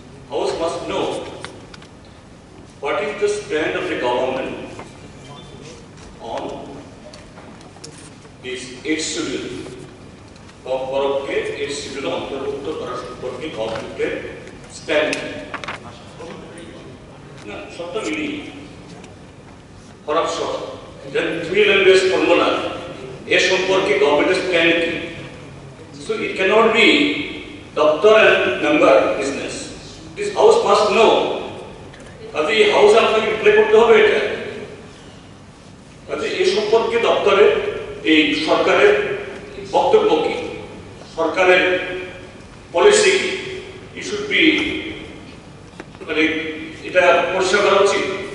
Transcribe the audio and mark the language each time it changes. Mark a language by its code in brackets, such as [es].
[en] House must know what is the stand of the government on this 8 schedule. [bn] ককবরককে 8 শিডিউলে অন্তর্ভুক্ত করা সম্পর্কে গভর্নমেন্টের stand না সবটা মিলিয়ে হরফ সহ দেন 3 ল্যাঙ্গুয়েজ ফর্মুলা এ সম্পর্কে গভর্নমেন্টের স্ট্যান্ড কি? [en] So it cannot be doctor and member business. This house must know. [bn] কাজে এই হাউসে আপনাকে প্লে করতে হবে এটা। কাজে এই সম্পর্কে দপ্তরের এই সরকারের বক্তব্য কি, সরকারের পলিসি কি, [en] it should be [bn] মানে এটা পরিষ্কার করা উচিত।